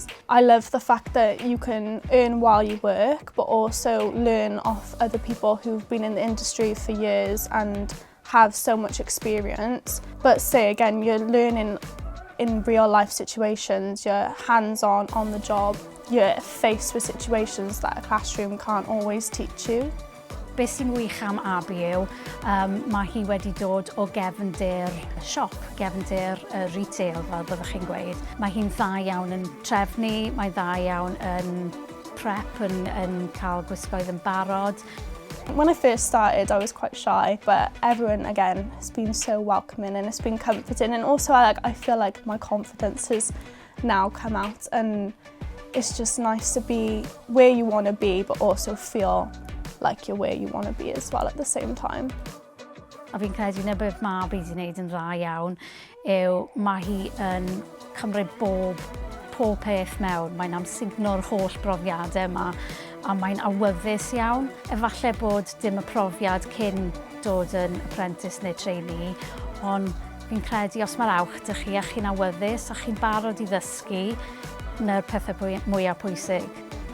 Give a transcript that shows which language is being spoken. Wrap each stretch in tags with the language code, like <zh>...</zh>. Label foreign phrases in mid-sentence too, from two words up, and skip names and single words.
<en>I love the fact that you can earn while you work but also learn off other people who've been in the industry for years and have so much experience. But say again, you're learning in real life situations, you're hands-on on the job, you're faced with situations that a classroom can't always teach you.</en> <cy>Beth sy'n wych am Abby yw, mae hi wedi dod o gefndir siop, gefndir retail fel byddwch chi'n gweud. Mae hi'n dda iawn yn trefnu, mae'n dda iawn yn prep, yn cael gwisgoedd yn barod.</cy> <en>When I first started, I was quite shy, but everyone, again, has been so welcoming and it's been comforting. And also, I feel like my confidence has now come out and it's just nice to be where you want to be, but also feel like you're where you want to be as well at the same time.</en> <cy>A fi'n credu na beth mae Abby wedi gwneud yn dda iawn yw mae hi yn cymryd pob peth mewn. Mae'n amsugno'r holl brofiadau yma a mae'n awyddus iawn. Efallai bod dim y profiad cyn dod yn apprentice neu trainee, ond fi'n credu os mae'r awch dych chi a chi'n awyddus a chi'n barod i ddysgu, 'na'r pethau mwyaf pwysig.</cy>